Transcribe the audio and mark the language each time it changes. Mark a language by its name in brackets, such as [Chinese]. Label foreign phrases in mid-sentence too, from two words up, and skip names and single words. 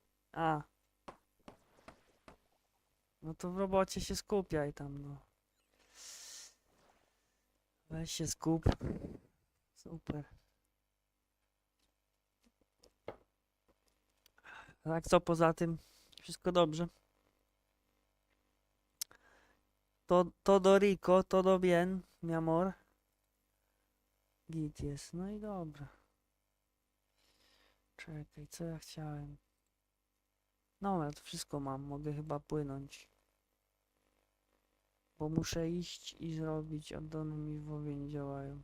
[Polish] No to w robocie się skupiaj tam, no. Weź się skup. Super. Tak, co poza tym? Wszystko dobrze. [Spanish] Todo rico, todo bien, mi amor. [Polish] Git jest, no i dobra. Czekaj, co ja chciałem? No, ja to wszystko mam, mogę chyba płynąć. Bo muszę iść i zrobić, oddane mi w WoWie nie działają.